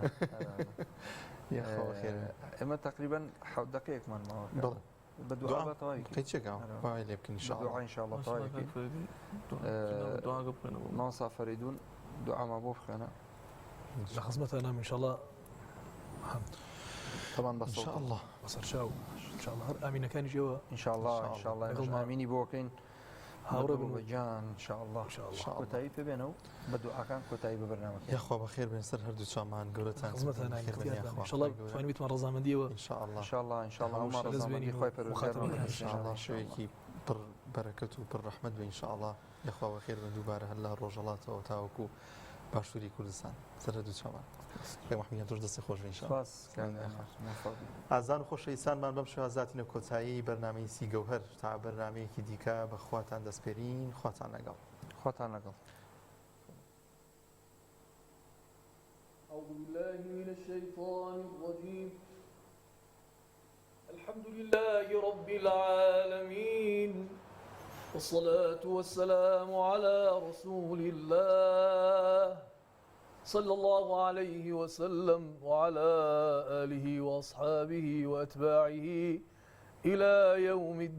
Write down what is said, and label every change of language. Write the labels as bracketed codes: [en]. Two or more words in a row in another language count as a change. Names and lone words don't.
[ckb] ئێمە تقریبان حەوت دقەیەکمان ماوە بڵێ بە دوعا تەواوی قەی چێکا وای لێ بکەین دوعا ئینشاءالله تەواوی مامۆستا فەریدون دوعامان بۆ بخوێنە لە خزمەتانام ئینشاءالله [ar] طبعا بس ان شاء الله [ckb] بەسەر چاو انشاءالله هەر ئامینەکانی ژێوە [ar] انشاءالله انشاءالله [ckb] ئامینی بۆکەین هاوڕە بن جان انشاءالله کۆتایی پێ بێنە و بە دوعاکان کۆتایی بە بەرنامەکە یاخوا بەخێر بێن سەر هەردوو چامان گەورەتان انشاءالله توانیتمان ڕەزامەندیەوە [ar] انشاءالله انشاءالله [ckb] هەموومان ڕەزامەندی خۆی پەروەردگار انشاءالله شوێکی پڕ بەرەکەت و پڕ ڕەحمەت بێ انشاءالله یاخوا بەخێر بن دووبارە هەر لە ڕۆژهەڵاتەوە تاوەکو باشووری کوردستان سەر هەردوو چامان محمد توش دەستی خۆش انشاءالله ئازان و خۆشەویستانمان بەم شێوە هاتینە کۆتایی بەرنامەی سی گەوهەر تا بەرنامەیەکی دیکە بە خواتان دەسپێرین خواتان لەگەڵ خواتان لەگەڵ [ar] أعوذ بالله من الشيطان الرجيم الحمد لله رب العالمين والصلاة والسلام على رسول الله صلى الله عليه وسلم وعلى آله وأصحابه وأتباعه إلى يوم